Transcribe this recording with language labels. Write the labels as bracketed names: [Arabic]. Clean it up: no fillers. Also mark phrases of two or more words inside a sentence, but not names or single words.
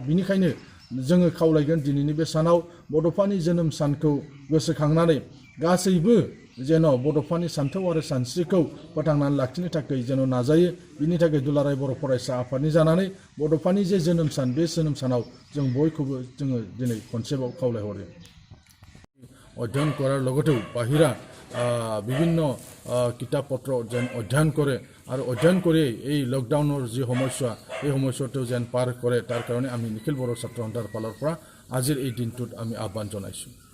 [Bodo] बिनिखायनो जोङो खावलायगोन दिनैनि बे सानाव बड'फानि जोनोम सानखौ गोसोखांनानै गासैबो जेन' बड'फानि सान्थौ आरो सानस्रिखौ फोथांनानै लाखिनो थाखाय जेन' नाजायो। बिनि थाखाय दुलाराय बर' फरायसा आफादनि जानानै बड'फानि जे जोनोम सान, बे जोनोम सानाव जों बयखौबो जोङो दिनै खनसेबाव खावलायहरो। [Assamese] অধ্যয়ন কৰাৰ লগতেও বাহিৰা বিভিন্ন কিতাপ পত্ৰ যেন অধ্যয়ন কৰে আৰু অধ্যয়ন কৰি এই লকডাউনৰ যি সমস্যা, এই সমস্যাটো যেন পাৰ কৰে, তাৰ কাৰণে আমি নিখিল বড়ো ছাত্ৰ সন্থাৰ ফালৰ পৰা আজিৰ এই দিনটোত আমি আহ্বান জনাইছোঁ।